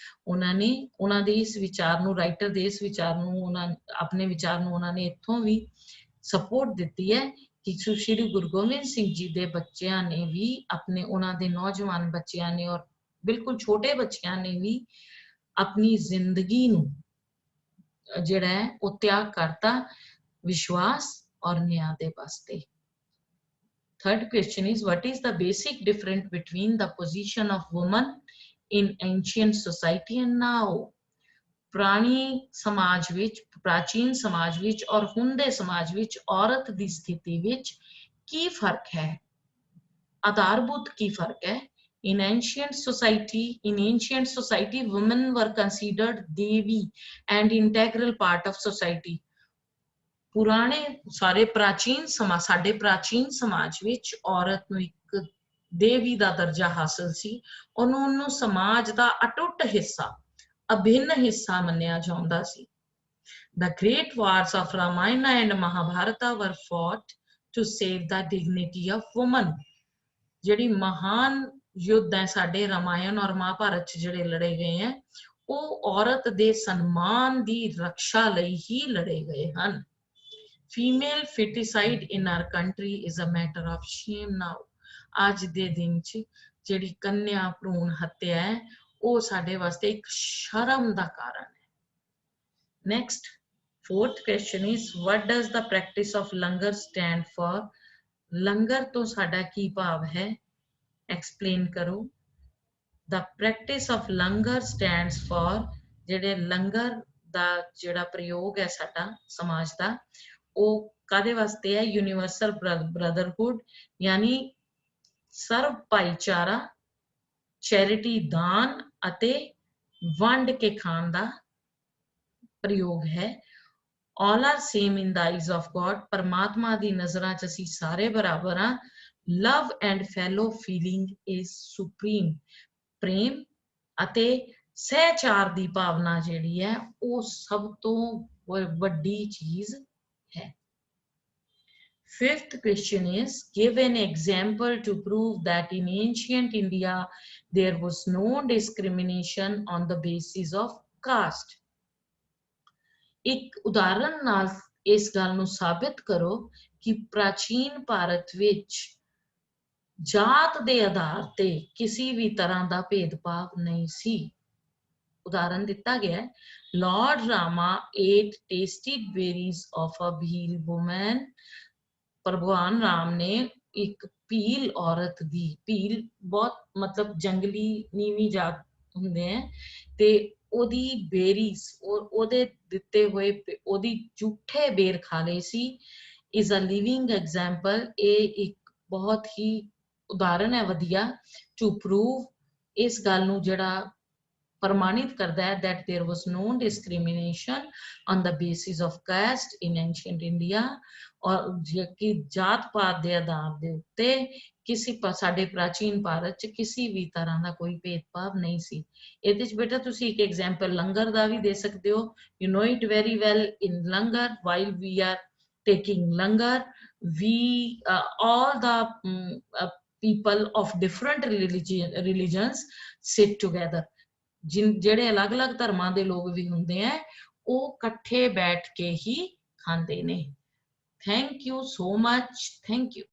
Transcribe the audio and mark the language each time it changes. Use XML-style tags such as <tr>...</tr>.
<pa>ਉਹਨਾਂ ਨੇ ਉਹਨਾਂ ਦੇ ਇਸ ਵਿਚਾਰ ਨੂੰ, ਰਾਈਟਰ ਦੇ ਇਸ ਵਿਚਾਰ ਨੂੰ, ਆਪਣੇ ਵਿਚਾਰ ਨੂੰ ਉਹਨਾਂ ਨੇ ਇੱਥੋਂ ਵੀ ਸਪੋਰਟ ਦਿੱਤੀ ਹੈ ਕਿ ਸ਼੍ਰੀ ਗੁਰੂ ਗੋਬਿੰਦ ਸਿੰਘ ਜੀ ਦੇ ਬੱਚਿਆਂ ਨੇ ਵੀ ਆਪਣੇ, ਉਹਨਾਂ ਦੇ ਨੌਜਵਾਨ ਬੱਚਿਆਂ ਨੇ ਔਰ ਬਿਲਕੁਲ ਛੋਟੇ ਬੱਚਿਆਂ ਨੇ ਵੀ ਆਪਣੀ ਜ਼ਿੰਦਗੀ ਨੂੰ ਜਿਹੜਾ ਹੈ ਉਹ ਤਿਆਗ ਕਰਤਾ ਵਿਸ਼ਵਾਸ ਔਰ ਨਿਆਂ ਦੇ ਵਾਸਤੇ।</pa> <en>Third question is, what is the basic difference between the position of woman in ancient society and now?</en> <pa>ਪੁਰਾਣੀ ਸਮਾਜ ਵਿੱਚ, ਪ੍ਰਾਚੀਨ ਸਮਾਜ ਵਿੱਚ ਔਰ ਹੁਣ ਦੇ ਸਮਾਜ ਵਿੱਚ ਔਰਤ ਦੀ ਸਥਿਤੀ ਵਿੱਚ ਕੀ ਫਰਕ ਹੈ? ਆਧਾਰਭੂਤ ਕੀ ਫਰਕ ਹੈ?</pa> <en>In ancient society, women were considered devi and integral part of society.</en> <pa>ਪੁਰਾਣੇ ਸਾਰੇ ਪ੍ਰਾਚੀਨ ਸਮਾਜ, ਸਾਡੇ ਪ੍ਰਾਚੀਨ ਸਮਾਜ ਵਿੱਚ ਔਰਤ ਨੂੰ ਇੱਕ ਦੇਵੀ ਦਾ ਦਰਜਾ ਹਾਸਲ ਸੀ। ਉਹਨੂੰ ਸਮਾਜ ਦਾ ਅਟੁੱਟ ਹਿੱਸਾ, ਅਭਿੰਨ ਹਿੱਸਾ ਮੰਨਿਆ ਜਾਂਦਾ ਸੀ।</pa> <en>The great wars of Ramayana and Mahabharata were fought to save the dignity of woman.</en> <pa>ਜਿਹੜੀ ਮਹਾਨ ਯੁੱਧ ਹੈ ਸਾਡੇ ਰਾਮਾਇਣ ਔਰ ਮਹਾਭਾਰਤ ਚ ਜਿਹੜੇ ਲੜੇ ਗਏ ਹੈ, ਉਹ ਔਰਤ ਦੇ ਸਨਮਾਨ ਦੀ ਰੱਖਿਆ ਲਈ ਹੀ ਲੜੇ ਗਏ ਹਨ।</pa> <en>Female feticide in our country is a matter of shame now.</en> <pa>ਅੱਜ ਦੇ ਦਿਨ ਚ ਜਿਹੜੀ ਕੰਨਿਆ ਭਰੂਣ ਹੱਤਿਆ ਹੈ ਉਹ ਸਾਡੇ ਵਾਸਤੇ ਇੱਕ ਸ਼ਰਮ ਦਾ ਕਾਰਨ ਹੈ।</pa> <en>Next, fourth question is, what does the practice of langar stand for?</en> <pa>ਲੰਗਰ ਤੋਂ ਸਾਡਾ ਕੀ ਭਾਵ ਹੈ? Explain ਕਰੋ।</pa> <en>The practice of langar stands for,</en> <pa>ਜਿਹੜੇ ਲੰਗਰ ਦਾ ਜਿਹੜਾ ਪ੍ਰਯੋਗ ਹੈ ਸਾਡਾ ਸਮਾਜ ਦਾ, ਉਹ ਕਾਹਦੇ ਵਾਸਤੇ ਹੈ? ਯੂਨੀਵਰਸਲ ਬ੍ਰਦਰਹੁੱਡ, ਯਾਨੀ ਸਰਵ ਭਾਈਚਾਰਾ, ਚੈਰਿਟੀ, ਦਾਨ ਅਤੇ ਵੰਡ ਕੇ ਖਾਣ ਦਾ ਪ੍ਰਯੋਗ ਹੈ।</pa> <en>All are same in the eyes of God.</en> <pa>ਪਰਮਾਤਮਾ ਦੀ ਨਜ਼ਰਾਂ 'ਚ ਅਸੀਂ ਸਾਰੇ ਬਰਾਬਰ ਹਾਂ।</pa> <en>Love and fellow feeling is supreme.</en> <pa>ਪ੍ਰੇਮ ਅਤੇ ਸਹਿਚਾਰ ਦੀ ਭਾਵਨਾ ਜਿਹੜੀ ਹੈ ਉਹ ਸਭ ਤੋਂ ਵੱਡੀ ਚੀਜ਼ ਹੈ।</pa> <en>Fifth question is, give an example to prove that in ancient India there was no discrimination on the basis of caste.</en> <pa>ਇੱਕ ਉਦਾਹਰਨ ਨਾਲ ਇਸ ਗੱਲ ਨੂੰ ਸਾਬਿਤ ਕਰੋ ਕਿ ਪ੍ਰਾਚੀਨ ਭਾਰਤ ਵਿੱਚ ਜਾਤ ਦੇ ਆਧਾਰ ਤੇ ਕਿਸੇ ਵੀ ਤਰ੍ਹਾਂ ਦਾ ਭੇਦਭਾਵ ਨਹੀਂ ਸੀ। ਉਦਾਹਰਨ ਦਿੱਤਾ ਗਿਆ ਹੈ,</pa> <en>Lord Rama ate tasted berries of a bhil woman.</en> <pa>ਭਗਵਾਨ ਰਾਮ ਨੇ ਇੱਕ ਭੀਲ ਔਰਤ ਦੀ, ਭੀਲ ਬਹੁਤ ਮਤਲਬ ਜੰਗਲੀ ਨੀਵੀਂ ਜਾਤ ਹੁੰਦੇ ਹੈ, ਤੇ ਉਹਦੀ ਬੇਰੀਜ਼, ਉਹਦੇ ਦਿੱਤੇ ਹੋਏ ਉਹਦੀ ਝੂਠੇ ਬੇਰ ਖਾ ਲਏ ਸੀ।</pa> <en>is a living example,</en> <pa>ਇਹ ਇੱਕ ਬਹੁਤ ਹੀ ਉਦਾਹਰਨ ਹੈ ਵਧੀਆ</pa> <en>to prove,</en> <pa>ਇਸ ਗੱਲ ਨੂੰ ਜਿਹੜਾ ਪ੍ਰਮਾਣਿਤ ਕਰਦਾ ਹੈ</pa> <en>that there was no discrimination on the basis of caste in ancient India,</en> <pa>ਔਰ ਕਿ ਜਾਤ ਪਾਤ ਦੇ ਆਧਾਰ ਦੇ ਉੱਤੇ ਕਿਸੇ ਸਾਡੇ ਪ੍ਰਾਚੀਨ ਭਾਰਤ 'ਚ ਕਿਸੇ ਵੀ ਤਰ੍ਹਾਂ ਦਾ ਕੋਈ ਭੇਦਭਾਵ ਨਹੀਂ ਸੀ। ਇਹਦੇ 'ਚ ਬੇਟਾ ਤੁਸੀਂ ਇੱਕ ਐਗਜ਼ਾਮਪਲ ਲੰਗਰ ਦਾ ਵੀ ਦੇ ਸਕਦੇ ਹੋ।</pa> <en>You know it very well in langar, while we are taking langar, we all the people of different religions sit together.</en> <pa>ਜਿਹੜੇ ਅਲੱਗ-ਅਲੱਗ ਧਰਮਾਂ ਦੇ ਲੋਕ ਵੀ ਹੁੰਦੇ ਆ ਉਹ ਇਕੱਠੇ ਬੈਠ ਕੇ ਹੀ ਖਾਂਦੇ ਨੇ।</pa> <en>Thank you so much, thank you.</en>